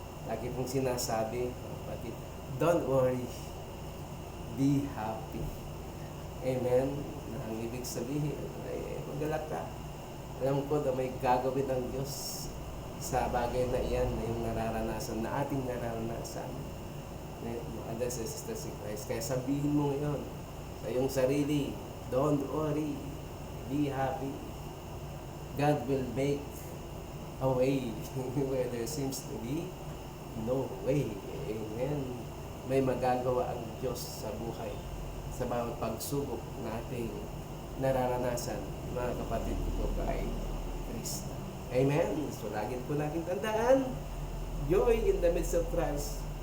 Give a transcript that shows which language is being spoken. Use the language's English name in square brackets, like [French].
[Filipino] Lagi pong sinasabi, kapatid, [English] don't worry, be happy. Amen? [Filipino] Ang ibig sabihin ay magalak ka. Alam ko na may gagawin ng Diyos sa bagay na iyan na yung nararanasan, na ating nararanasan. Ada sa Sister si Christ. Kaya sabihin mo ngayon sa iyong sarili, [English] don't worry, be happy. God will make a way where there seems to be no way. Amen. [Filipino] May magagawa ang Diyos sa buhay, sa bawat pagsubok nating nararanasan, mga kapatid ko kay Kristo. Amen. So lagi po natin tandaan, [English] joy in the midst of trials.